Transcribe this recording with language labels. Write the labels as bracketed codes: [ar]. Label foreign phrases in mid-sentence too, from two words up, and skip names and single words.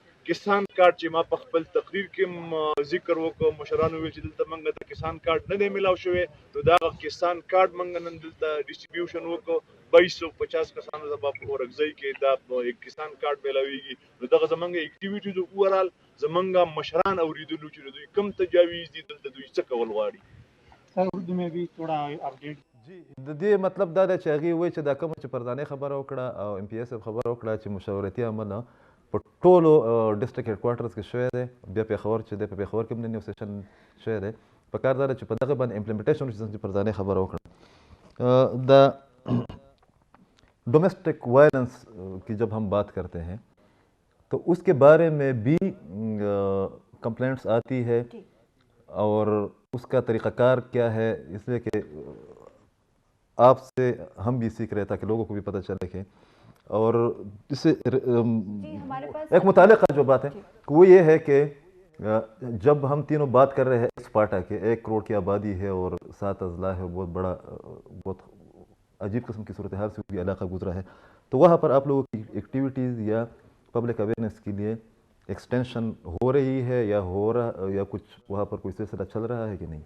[ps] کسان کارډ چې ما په خپل تقریر کې ذکر وکړ، مشرانو ویل چې دلته موږ ته کسان کارډ نه دی میلاو شوی، نو دا کسان کارډ موږ نن دلته ډسټریبیوشن وکړو. 2250 کسانو ته په اورګزۍ کې دا یک کسان کارډ میلاویږي. نو دغه زمونږ [en] activities overall [ps] زمونږ مشران اوریدلو چې دوی کم تجاویز دي دلته دوی څه کول غواړي. [ur] سر اردو میں بھی تھوڑا اپڈیٹ. [ps] جی د دې مطلب دا دی چې هغې وایي چې دا کومه چې پردانې خبره وکړه او ایم پی ایس خبره وکړه چې مشاورتي عمل په ټولو [en] district head quarters [ps] کې شوی دی، بیا پېښور چې دی په پېښور کې هم نن یو سیشن شوی دی. په کار دا ده چې په دغه باندې امپلیمنټیشن وشي چې پردانې خبره وکړه. [ur] د [en] domestic violence [ur] کی جب ہم بات کرتے ہیں تو اس کے بارے میں بھی کمپلینٹس آتی ہے، اور اس کا طریقہ کار کیا ہے، اس لیے کہ آپ سے ہم بھی سیکھ رہے تاکہ لوگوں کو بھی پتہ چلے کہ، اور اس سے ایک متعلقہ جو بات ہے وہ یہ ہے کہ جب ہم تینوں بات کر رہے ہیں اسپارٹا کے 1 کروڑ کی آبادی ہے اور 7 اضلاع ہے، بہت بڑا بہت عجیب قسم کی صورتحال سے بھی علاقہ گزرا ہے، تو وہاں پر آپ لوگوں کی ایکٹیویٹیز یا [en] public awareness [ur] کے لیے ایکسٹینشن ہو رہی ہے یا ہو رہا، یا کچھ وہاں پر کوئی سلسلہ چل رہا ہے کہ نہیں؟